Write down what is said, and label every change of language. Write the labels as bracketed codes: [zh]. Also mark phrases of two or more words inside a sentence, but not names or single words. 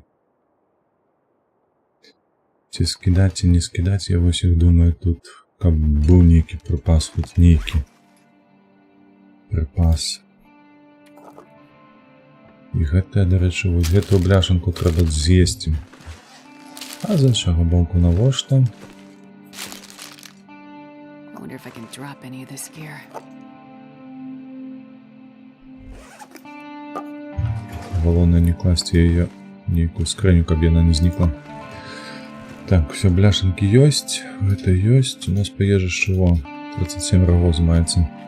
[be] Ці скідаць, ці не скідаць, я вось іх думаю тут, каб быў нейкі прыпас, хоць нейкі прыпас. І гэтая, дарэчы, вось гэтую бляшанку трэба з'есці. А з іншага боку навошта? [en] I wonder if I can drop any of this gear. [be] Галоўнае не класці яе нейкую скрыню, каб яна не знікла. Так, все, бляшанкі ёсць, гэта ёсць. У нас па ежы чего? 37 рагоз маецца.